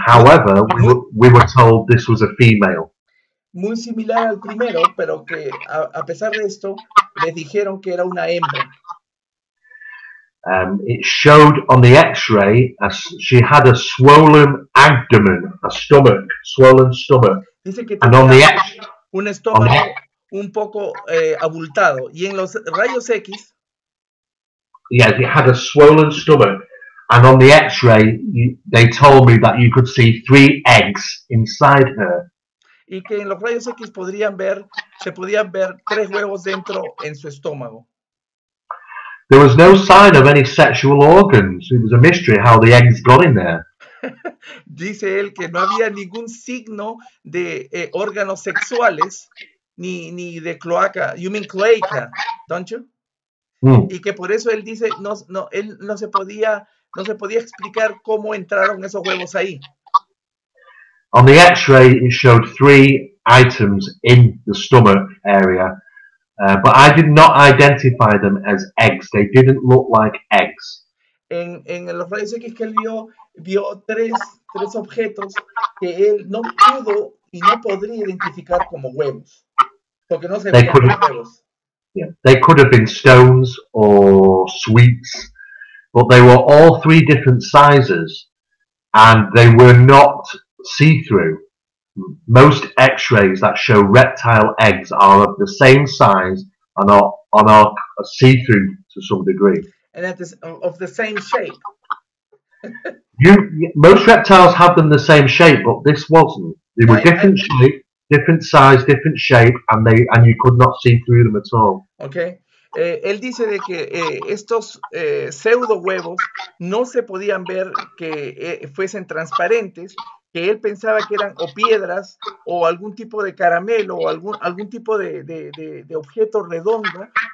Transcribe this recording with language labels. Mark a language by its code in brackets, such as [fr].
[en] However, we were told this was a female. [es] Muy similar al primero, pero que a pesar de esto, les dijeron que era una hembra. [en] It showed on the X-ray she had a swollen abdomen, a stomach, swollen stomach. [es] Dice que tenía un estómago un poco abultado. Y en los rayos X, [en] yes, it had a swollen stomach. And on the X-ray, they told me that you could see 3 eggs inside her. [es] Y que en los rayos X se podían ver 3 huevos dentro en su estómago. [en] There was no sign of any sexual organs. It was a mystery how the eggs got in there. [es] Dice él que no había ningún signo de órganos sexuales ni de cloaca. [en] You mean cloaca, don't you? [es] Y que por eso él dice él no se podía explicar cómo entraron esos huevos ahí. [en] On the X-ray, it showed 3 items in the stomach area, but I did not identify them as eggs. They didn't look like eggs. [es] En los rayos X que él vio 3 objetos que él no pudo y no podría identificar como huevos, porque no se veían como huevos. [en] Yeah, they could have been stones or sweets, but they were all 3 different sizes, and they were not see-through. Most X-rays that show reptile eggs are of the same size and are see-through to some degree. And that is of the same shape. Most reptiles have them the same shape, but this wasn't. They were different shape, different size, different shape, and you could not see through them at all. Okay. [es] Él dice de que estos pseudo huevos no se podían ver que fuesen transparentes, que él pensaba que eran o piedras o algún tipo de caramelo o algún tipo de objeto redondo